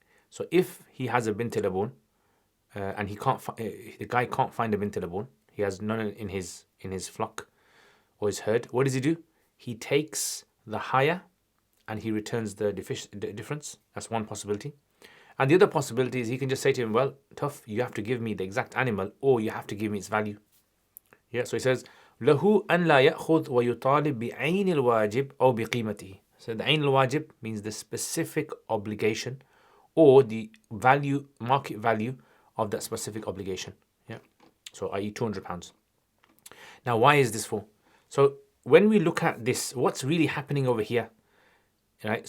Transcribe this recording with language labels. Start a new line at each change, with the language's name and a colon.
English: So if he has a bint labun, and the guy can't find a bint labun, he has none in his flock or his herd, what does he do? He takes the higher and he returns the difference. That's one possibility. And the other possibility is he can just say to him, well, tough, you have to give me the exact animal, or you have to give me its value. Yeah, so he says,
Arabic: له أن لا يأخذ ويطالب بعين الواجب أو بقيمته.
English: So the
Arabic: عين الواجب
English: means the specific obligation or the value, market value of that specific obligation. Yeah, so i.e. £200. Now, why is this for? So when we look at this, what's really happening over here? Right.